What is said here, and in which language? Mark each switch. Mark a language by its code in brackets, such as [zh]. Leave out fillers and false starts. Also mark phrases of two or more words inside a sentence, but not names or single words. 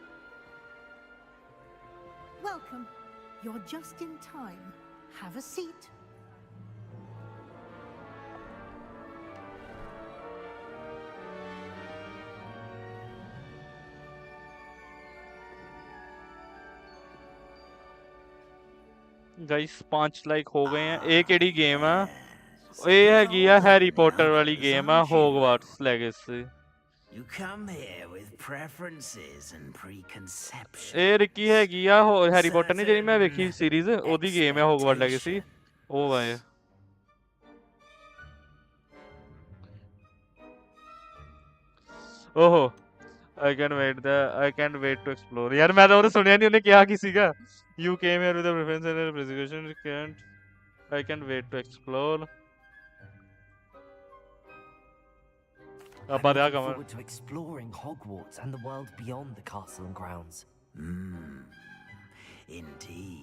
[en] Welcome. You're just in time. Have a seat. [hi] गाइस 5 लाइक हो गए हैं एक एडी गेम है [pa] ਇਹ ਹੈਗੀ ਆ ਹੈਰੀ ਪੋਟਰ ਵਾਲੀ ਗੇਮ ਆ ਹੋਗਵਾਰਟਸ ਲੈਗੇਸੀ [en] You come here with preferences and preconceptions. [pa] ਇਹ ਰਿੱਕੀ ਹੈਗੀ ਆ ਹੈਰੀ ਪੋਟਰ ਨੇ ਜਿਹੜੀ ਮੈਂ ਵੇਖੀ ਸੀਰੀਜ਼ ਉਹਦੀ ਗੇਮ ਹੈ ਹੋਗਵਾਰਟ ਲੈਗੇਸੀ ਉਹ ਵਾਏ ਓਹੋ [en] I can't wait to explore [hi] यार मैं तो [pa] ਉਹਨੇ ਸੁਣਿਆ ਨਹੀਂ ਉਹਨੇ ਕਿਹਾ ਕੀ ਸੀਗਾ [en] You came here with a preference and a presentation I can't wait to explore I'm looking forward to exploring Hogwarts and the world beyond the castle and grounds.